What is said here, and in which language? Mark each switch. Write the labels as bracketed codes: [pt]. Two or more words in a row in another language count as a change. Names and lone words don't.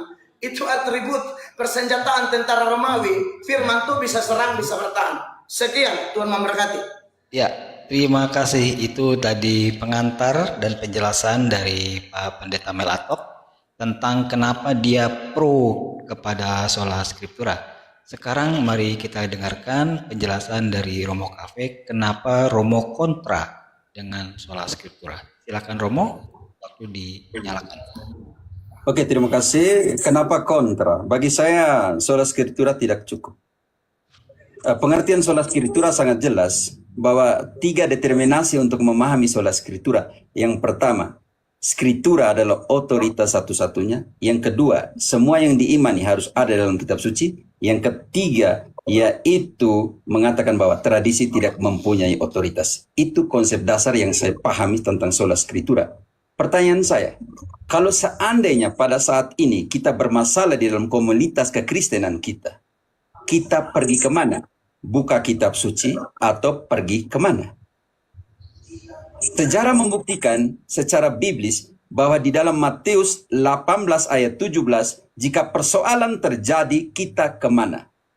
[id] Itu atribut persenjataan tentara Romawi. Firman itu bisa serang, bisa bertahan. Sekian, Tuhan memberkati. Ya, terima kasih. Itu tadi pengantar dan penjelasan dari Pak Pendeta Melatok tentang kenapa dia pro kepada [la] sola scriptura. [id] Sekarang mari kita dengarkan penjelasan dari Romo Cafe kenapa Romo kontra dengan [la] sola scriptura. [id] Silakan Romo, waktu dinyalakan. Oke, terima kasih. Kenapa kontra? Bagi saya [la] sola scriptura [id] tidak cukup. Pengertian [la] sola scriptura [id] sangat jelas bahwa 3 determinasi untuk memahami sola scriptura. Yang pertama, scriptura adalah otoritas satu-satunya. Yang kedua, semua yang diimani harus ada dalam kitab suci. Yang ketiga, yaitu mengatakan bahwa tradisi tidak mempunyai otoritas. Itu konsep dasar yang saya pahami tentang [la] sola scriptura. [id] Pertanyaan saya, kalau seandainya pada saat ini kita bermasalah di dalam komunitas kekristenan kita pergi kemana? Buka kitab suci atau pergi kemana? Sejarah membuktikan secara biblis bahwa di dalam Matius 18 ayat 17, jika persoalan terjadi, kita kemana?